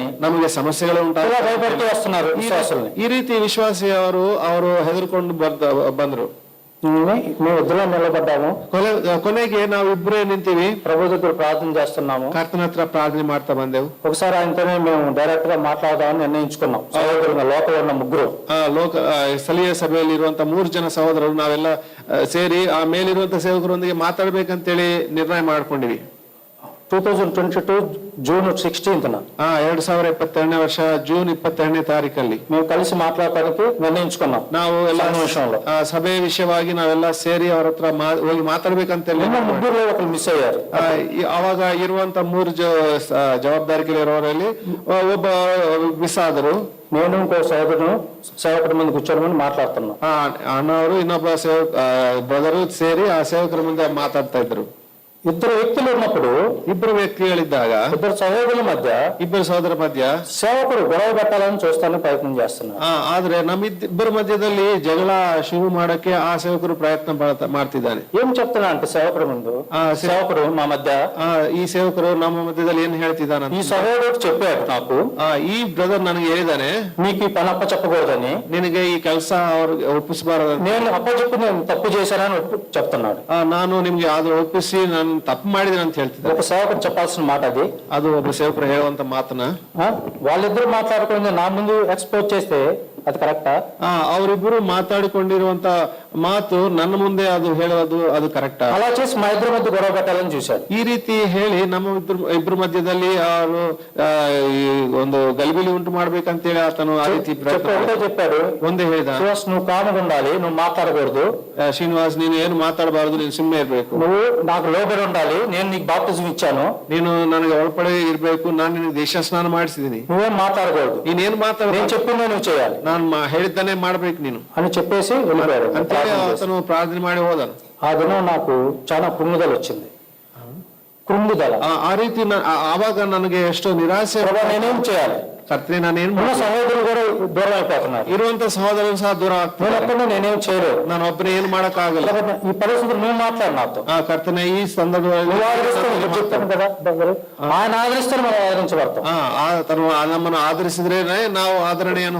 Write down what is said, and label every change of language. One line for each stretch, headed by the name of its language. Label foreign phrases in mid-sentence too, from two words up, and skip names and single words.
Kannada: ನಮಗೆ ಸಮಸ್ಯೆಗಳು
Telugu: ఇలా
Kannada: ಉಂಟಾಗ
Telugu: భయపెడుతూ వస్తున్నారు విశ్వాసుల్ని.
Kannada: ಈ ರೀತಿ ವಿಶ್ವಾಸಿ ಅವರು ಹೆದರ್ಕೊಂಡು ಬಂದ್ರು.
Telugu: మేము ఇద్దరు నిలబడ్డాము,
Kannada: ಕೊನೆಗೆ ನಾವು ಇಬ್ಬರೇ ನಿಂತೀವಿ,
Telugu: ప్రభు దగ్గర ప్రార్థన చేస్తున్నాము.
Kannada: ಕರ್ತನ ಹತ್ರ ಪ್ರಾರ್ಥನೆ ಮಾಡ್ತಾ ಬಂದೆವು.
Telugu: ఒకసారి ఆయనతోనే మేము డైరెక్ట్ గా మాట్లాడదామని నిర్ణయించుకున్నాం. సహోదరులు లోపల ఉన్న ముగ్గురు
Kannada: ಸ್ಥಳೀಯ ಸಭೆಯಲ್ಲಿ ಇರುವಂತ 3 ಜನ ಸಹೋದರರು ನಾವೆಲ್ಲ ಸೇರಿ ಆ ಮೇಲಿರುವಂತ ಸೇವಕರೊಂದಿಗೆ ಮಾತಾಡ್ಬೇಕಂತೇಳಿ ನಿರ್ಣಯ ಮಾಡ್ಕೊಂಡಿವಿ.
Telugu: 2022 జూన్ 16th
Kannada: 2022 ವರ್ಷ ಜೂನ್ 22ನೇ ತಾರೀಕಲ್ಲಿ
Telugu: మేము కలిసి మాట్లాడటానికి నిర్ణయించుకున్నాం.
Kannada: ನಾವು ಎಲ್ಲ
Telugu: విషయంలో
Kannada: ಸಭೆ ವಿಷಯವಾಗಿ ನಾವೆಲ್ಲ ಸೇರಿ ಅವ್ರ ಹತ್ರ ಹೋಗಿ ಮಾತಾಡ್ಬೇಕಂತೇಳಿ
Telugu: ముగ్గురులో ఒకరు మిస్ అయ్యారు.
Kannada: ಅವಾಗ ಇರುವಂತ 3 ಜವಾಬ್ದಾರಿಗಳಿರೋರಲ್ಲಿ ಒಬ್ಬ ಮಿಸ್ ಆದರು.
Telugu: నేను ఇంకో సోదరుడు సేవకుడి ముందు కూర్చోమని మాట్లాడుతున్నాం.
Kannada: ಅಣ್ಣವರು ಇನ್ನೊಬ್ಬ ಬ್ರದರು ಸೇರಿ ಆ ಸೇವಕರ ಮುಂದೆ ಮಾತಾಡ್ತಾ ಇದ್ರು.
Telugu: ఇద్దరు వ్యక్తులు ఉన్నప్పుడు,
Kannada: ಇಬ್ಬರು ವ್ಯಕ್ತಿಗಳಿದ್ದಾಗ,
Telugu: ఇద్దరు సహోదరుల మధ్య,
Kannada: ಇಬ್ಬರು ಸಹೋದರ ಮಧ್ಯ
Telugu: సేవకుడు గొడవ పెట్టాలని చూస్తానికి ಪ್ರಯತ್ನ చేస్తున్నారు.
Kannada: ಆದ್ರೆ ನಮ್ಮಿಬ್ಬರ ಮಧ್ಯದಲ್ಲಿ ಜಗಳ ಶುರು ಮಾಡಕ್ಕೆ ಆ ಸೇವಕರು ಪ್ರಯತ್ನ ಮಾಡ್ತಿದ್ದಾನೆ.
Telugu: ఏం చెప్తున్నా అంటే సేవకుడు ముందు, సేవకుడు మా మధ్య,
Kannada: ಈ ಸೇವಕರು ನಮ್ಮ ಮಧ್ಯದಲ್ಲಿ ಏನ್ ಹೇಳ್ತಿದ್ದಾನ,
Telugu: ఈ సహోదరుడు చెప్పాడు నాకు,
Kannada: ಈ ಬ್ರದರ್ ನನಗೆ ಹೇಳಿದಾನೆ,
Telugu: నీకు ఈ పని అప్పచెప్పకూడదని,
Kannada: ನಿನಗೆ ಈ ಕೆಲಸ ಅವ್ರಿಗೆ ಒಪ್ಪಿಸಬಾರದು,
Telugu: నేను అప్పచెప్పి నేను తప్పు చేశానని చెప్తున్నాడు.
Kannada: ನಾನು ನಿಮ್ಗೆ ಅದು ಒಪ್ಪಿಸಿ ನಾನು ತಪ್ಪು ಮಾಡಿದ್ದೀನಿ ಅಂತ ಹೇಳ್ತಿದ್ದೆ.
Telugu: ఒక సేవకుడు చెప్పాల్సిన మాట అది.
Kannada: ಅದು ಒಬ್ಬ ಸೇವಕರು ಹೇಳುವಂತ ಮಾತನ್ನ
Telugu: వాళ్ళిద్దరు మాట్లాడుకుని నా ముందు ఎక్స్పోజ్ చేస్తే అది ಕರೆಕ್ಟಾ?
Kannada: ಅವರಿಬ್ಬರು ಮಾತಾಡಿಕೊಂಡಿರುವಂತ ಮಾತು ನನ್ನ ಮುಂದೆ ಅದು ಹೇಳೋದು ಅದು ಕರೆಕ್ಟಾ?
Telugu: ಅలా చేసి మా ఇద్దరి మధ్య గొడవ పెట్టాలని చూశాడు.
Kannada: ಈ ರೀತಿ ಹೇಳಿ ನಮ್ಮ ಇಬ್ಬರ ಮಧ್ಯದಲ್ಲಿ ಅವರು ಒಂದು ಗಲಿಬಿಲಿ ಉಂಟು ಮಾಡ್ಬೇಕಂತೇಳಿ ಆತನು ಆ ರೀತಿ
Telugu: చెప్పాడు.
Kannada: ಒಂದೇ ಹೇಳಿದ,
Telugu: నువ్వు కాముగా ఉండాలి, నువ్వు మాట్లాడకూడదు.
Kannada: ಶ್ರೀನಿವಾಸ್, ನೀನು ಏನು ಮಾತಾಡಬಾರದು, ನೀನು ಸುಮ್ಮನೆ ಇರ್ಬೇಕು.
Telugu: నువ్వు నాకు లోబడి ఉండాలి, నేను నీకు బాప్టిజం ఇచ్చాను,
Kannada: ನೀನು ನನಗೆ ಒಳಪಡೆ ಇರ್ಬೇಕು, ನಾನು ನಿನಗೆ ದೇಶ ಸ್ನಾನ ಮಾಡಿಸಿದೀನಿ,
Telugu: నువ్వేం మాట్లాడకూడదు,
Kannada: ನೀನೇನು ಮಾತಾಡ,
Telugu: నేను చెప్పిందే నువ్వు చేయాలి,
Kannada: ನಾನು ಹೇಳಿದ್ದಾನೆ ಮಾಡ್ಬೇಕು ನೀನು
Telugu: అని చెప్పేసి వెళ్ళిపోయాడు.
Kannada: ಅಂತೇಳಿ ಆತನು ಪ್ರಾರ್ಥನೆ ಮಾಡಿ ಹೋದನು.
Telugu: ఆ దినం నాకు చాలా కృంగుదల వచ్చింది. కృంగుదల
Kannada: ಆ ರೀತಿ ಆವಾಗ ನನಗೆ ಎಷ್ಟೋ ನಿರಾಸೆ.
Telugu: నేనేం చేయాలి?
Kannada: ಕರ್ತನೆ, ನಾನೇನು
Telugu: సహోదరులు కూడా దూరం అయిపోతున్నారు,
Kannada: ಇರುವಂತ ಸಹೋದರರು ಸಹ ದೂರ ಆಗ್ತಾರೆ.
Telugu: నేనేం చేయలేదు,
Kannada: ನಾನು ಒಬ್ಬನೇ ಏನು ಮಾಡಕ್ ಆಗಲ್ಲ.
Telugu: ఈ పరిస్థితులు నువ్వు మాట్లాడు నాతో.
Kannada: ಕರ್ತನೆ, ಈ ಸಂದರ್ಭದಲ್ಲಿ
Telugu: చెప్తాను కదా, ఆయన ఆదరిస్తే మనం ఆదరించబడతాం.
Kannada: ನಮ್ಮನ್ನು ಆಧರಿಸಿದ್ರೇನೆ ನಾವು ಆದರಣೆಯನ್ನು